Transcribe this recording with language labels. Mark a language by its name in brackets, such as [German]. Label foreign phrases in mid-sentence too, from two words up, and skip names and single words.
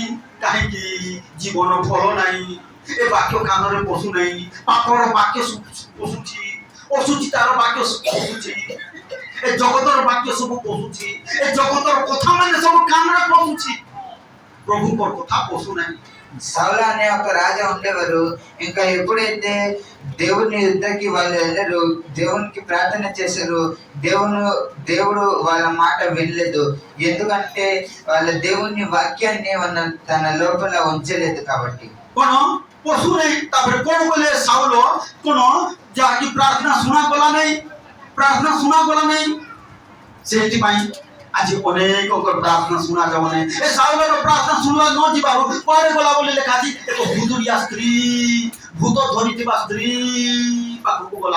[Odia] କାହିଁକି? ଜୀବନ ଭଲ ନାହିଁ। ଏ ବାକ୍ୟ କାନରେ ପଶୁନାହିଁ। ପାପର ବାକ୍ୟ ପଶୁଛି, ଅସୁଚିତାର ବାକ୍ୟ ପଶୁଛି, ଏ ଜଗତର ବାକ୍ୟ ସବୁ ପଶୁଛି, ଏ ଜଗତର କଥା ମାନେ ସବୁ କାନରେ ପଶୁଛି। ప్రభుଙ୍କର କଥା ପଶୁନାହିଁ। [Telugu] సౌలు అనే ఒక రాజా ఉండేవారు. ఇంకా ఎప్పుడైతే దేవుని యుద్ధకి వాళ్ళు వెళ్ళారు, దేవునికి ప్రార్థన చేశారు, దేవుడు వాళ్ళ మాట వినలేదు. ఎందుకంటే వాళ్ళ దేవుని వాక్యాన్ని తన లోపల ఉంచలేదు కాబట్టి। [Odia] କଣ ପଶୁନାହିଁ? ତାପରେ କଣ କଲେ ସାଉଲ? କଣ ଯାହାକି ପ୍ରାର୍ଥନା ଶୁଣାଗଲା ନାହିଁ। ସେଥିପାଇଁ ଆଜି ଅନେକଙ୍କର ପ୍ରାର୍ଥନା ଶୁଣାଯାଉ ନାହିଁ। ଏ ସାଉଲର ପ୍ରାର୍ଥନା ଶୁଣିବା ନ ଯିବାରୁ କୁଆଡ଼େ ଗଲା ବୋଲି ଲେଖା ଅଛି। ଏକ ଭୁତୁଡ଼ିଆ ସ୍ତ୍ରୀ, ଭୂତ ଧରିଥିବା ସ୍ତ୍ରୀ ପାଖକୁ ଗଲା।